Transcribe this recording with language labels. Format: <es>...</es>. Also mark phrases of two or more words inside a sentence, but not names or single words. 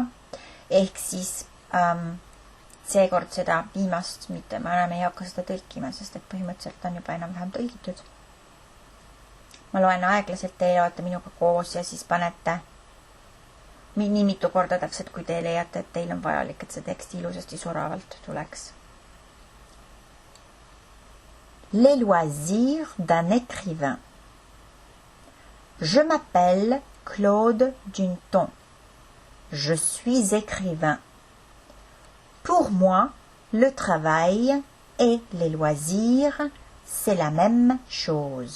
<et>Ehk siis seekord seda viimast, mitte ma enam ei hakka seda tõlkima, sest et põhimõtteliselt on juba enam-vähem tõlgitud. Ma loen aeglaselt, teie olete minuga koos ja siis panete nii mitu korda täpselt, kui te leiate, et teil on vajalik, et see tekst ilusasti soravalt tuleks.</et> <fr>Les loisirs d'un écrivain. Je m'appelle Claude Dunton. Je suis écrivain. Pour moi, le travail et les loisirs, c'est la même chose.</fr>